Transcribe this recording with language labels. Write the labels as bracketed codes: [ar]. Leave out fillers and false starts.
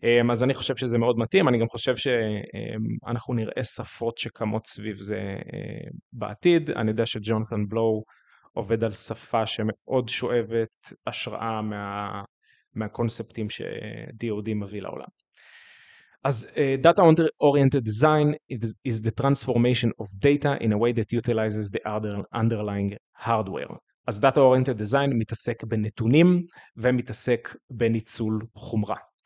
[he] אז אני חושב שזה מאוד מתאים, אני גם חושב שאנחנו נראה שפות שקמות סביב זה בעתיד. אני יודע שג'ונתן בלואו עובד על שפה שמאוד שואבת השראה מהקונספטים ש-DoD מביא לעולם. אז [en] Data Oriented Design is the transformation of data in a way that utilizes the underlying hardware. [he] אז Data Oriented Design מתעסק בנתונים ומתעסק בניצול חומרה.